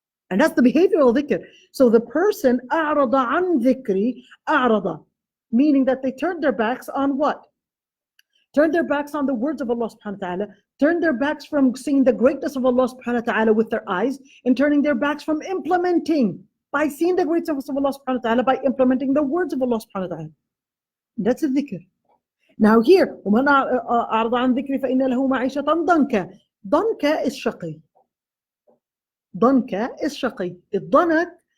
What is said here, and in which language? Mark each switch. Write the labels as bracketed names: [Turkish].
[English] And that's the behavioral dhikr. So the person, [Arabic] أَعْرَضَ عَنْ ذِكْرِ, [English] أَعْرَضَ, meaning that they turned their backs on what? Turned their backs on the words of Allah subhanahu wa ta'ala, turned their backs from seeing the greatness of Allah subhanahu wa ta'ala with their eyes, and turning their backs from implementing, by seeing the greatness of Allah subhanahu wa ta'ala, by implementing the words of Allah subhanahu wa ta'ala. That's a dhikr. Now here, [Arabic] وَمَنْ أَعْرَضَ عَنْ ذِكْرِ فَإِنَّ لَهُ مَعِيشَةً ضَنْكًا. [English] Danka is shaqi. Danka is shaqi. الضنك